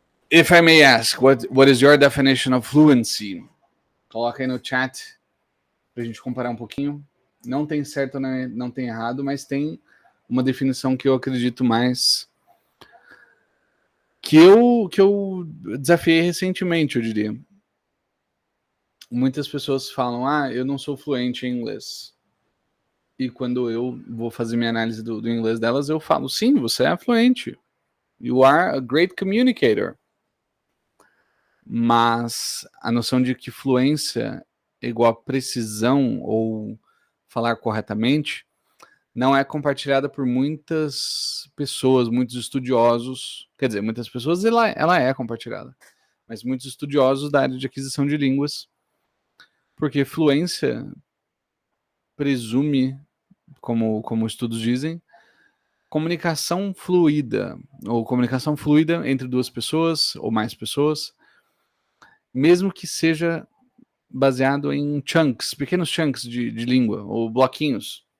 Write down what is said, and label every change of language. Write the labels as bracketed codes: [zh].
[en] If I may ask, what is your definition of fluency? [pt] Coloca aí no chat pra gente comparar um pouquinho. Não tem certo, né? Não tem errado, mas tem uma definição que eu acredito mais que eu desafiei recentemente, eu diria. Muitas pessoas falam, eu não sou fluente em inglês. E quando eu vou fazer minha análise do inglês delas, eu falo, sim, você é fluente. [en] You are a great communicator. [pt] Mas a noção de que fluência é igual a precisão ou falar corretamente não é compartilhada por muitas pessoas, muitos estudiosos. Quer dizer, muitas pessoas ela é compartilhada, mas muitos estudiosos da área de aquisição de línguas, porque fluência presume, como estudos dizem, comunicação fluida, ou comunicação fluida entre duas pessoas ou mais pessoas, mesmo que seja baseado em chunks, pequenos chunks de língua, ou bloquinhos.